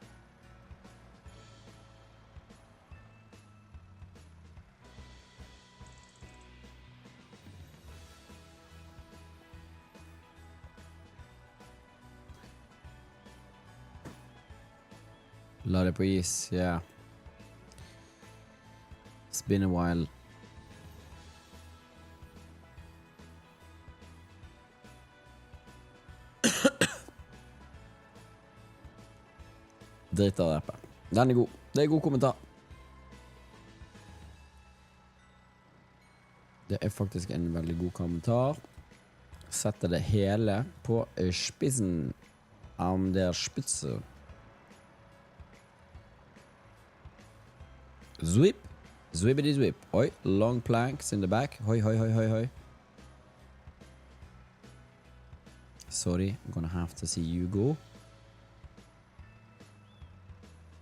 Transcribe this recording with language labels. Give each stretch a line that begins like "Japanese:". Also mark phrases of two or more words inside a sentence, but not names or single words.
English: Lot of breeze, yeah. It's been a while.
Norwegian: Drit av rappen. Den er god. Det er god kommentar. Det er faktisk en veldig god kommentar. Setter det hele på spissen.
German: Am der Spitze. Zwip. Zwibbity zwip. Oi,
English: long planks in the back. Hoi. Sorry, I'm gonna have to see you go.